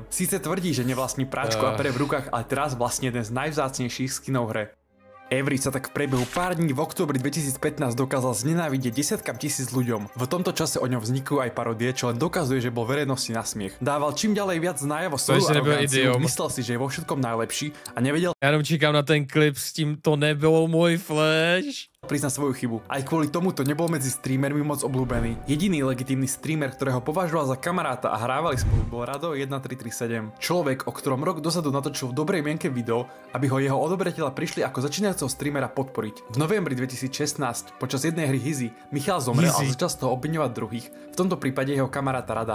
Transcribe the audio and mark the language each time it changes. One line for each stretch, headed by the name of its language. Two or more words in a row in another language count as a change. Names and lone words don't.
Slovak: Síce tvrdí, že nevlastní práčko a pere v rukách, ale teraz vlastne jeden z najvzácnejších skinov v hre. Average sa tak v priebehu pár dní v októbri 2015 dokázal znenávidieť desiatkam tisíc ľuďom. V tomto čase o ňom vznikajú aj parodie, čo len dokazuje, že bol verejnosti na smiech. Dával čím ďalej viac najavo svoju aroganciu, myslel si, že je vo všetkom najlepší a nevedel.
Czech: Já jenom čekám na ten klip s tím to nebylo můj flash.
Slovak: prizná svoju chybu. Aj kvôli tomuto nebol medzi streamermi moc obľúbený. Jediný legitímny streamer, ktorého považoval za kamaráta a hrávali spolu, bol Rado 1337. Človek, o ktorom rok dozadu natočil v dobrej mienke video, aby ho jeho odoberatelia prišli ako začínajúceho streamera podporiť. V novembri 2016 počas jednej hry Hizy Michal zomrel a začal z toho obviňovať druhých, v tomto prípade jeho kamaráta Rada.